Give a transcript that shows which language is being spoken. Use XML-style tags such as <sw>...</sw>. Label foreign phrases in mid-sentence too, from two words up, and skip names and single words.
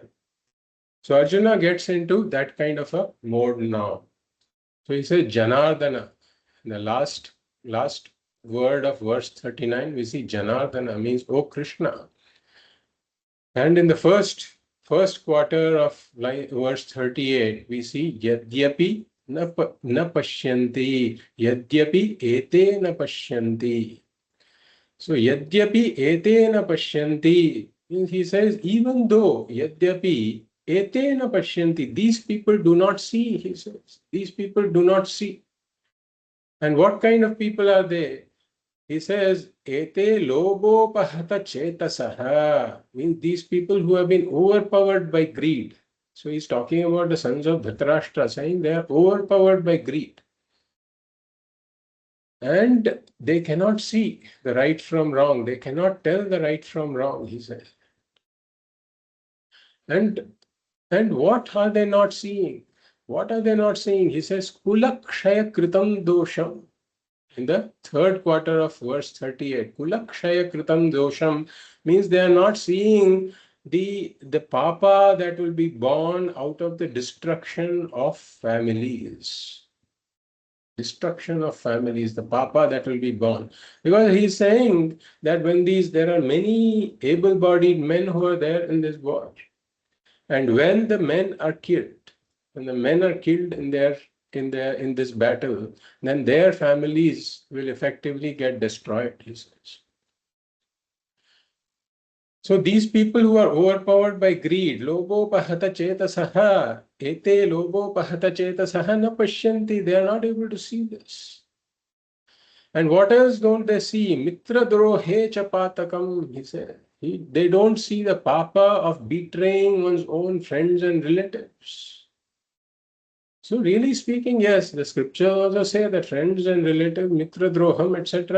<en>So Arjuna gets into that kind of a mode now. So he says Janardana. In the last word of verse 39, we see Janardana means, oh Krishna. And in the first quarter of verse 38, we see</en> <sa>यद्यपि न पश्यन्ति, यद्यपि एते न पश्यन्ति.</sa> <en>So</en> <sa>यद्यपि एते न पश्यन्ति</sa> <en>means he says, even though</en> <sa>यद्यपि एते न पश्यन्ति,</sa> <en>these people do not see, he says. These people do not see. And what kind of people are they? He says,</en> <sa>एते लोभोपहत चेतसः,</sa> <en>means these people who have been overpowered by greed. So he's talking about the sons of Dhritarashtra, saying they are overpowered by greed. And they cannot see the right from wrong. They cannot tell the right from wrong, he says. And what are they not seeing? What are they not seeing? He says,</en> <sa>कुलक्षय कृतं दोषम्.</sa> <en>in the third quarter of verse 38.</en> <sa>कुलक्षय कृतं दोषम्</sa> <en>means they are not seeing the papa that will be born out of the destruction of families. Destruction of families, the papa that will be born. Because he's saying that when there are many able-bodied men who are there in this war, and when the men are killed, when the men are killed in this battle, then their families will effectively get destroyed, he says. So these people who are overpowered by greed,</en> <sa>लोभ उपहत चेतसः, एते लोभ उपहत चेतसः न पश्यन्ति,</sa> <en>they are not able to see this. And what else don't they see?</en> <sa>मित्र द्रोहे चपातकम्,</sa> <en>he said. They don't see the papa of betraying one's own friends and relatives. So really speaking, yes, the scripture also say that friends and relatives,</en> <sa>मित्र द्रोहम्,</sa> <en>etc.</en>